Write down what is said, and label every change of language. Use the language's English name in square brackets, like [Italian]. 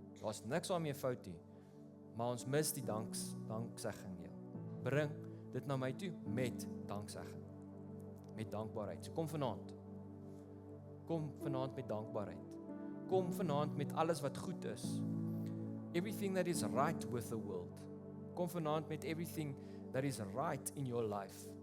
[Afrikaans] Daar's niks daarmee fout nie, maar ons mis die danksegging nie. Bring dit na my toe met danksegging, met dankbaarheid. So kom vanaand met dankbaarheid. Kom vanaand met alles wat goed is. [English] Everything that is right with the world. [Afrikaans] Kom vanaand met [English] everything that is right in your life.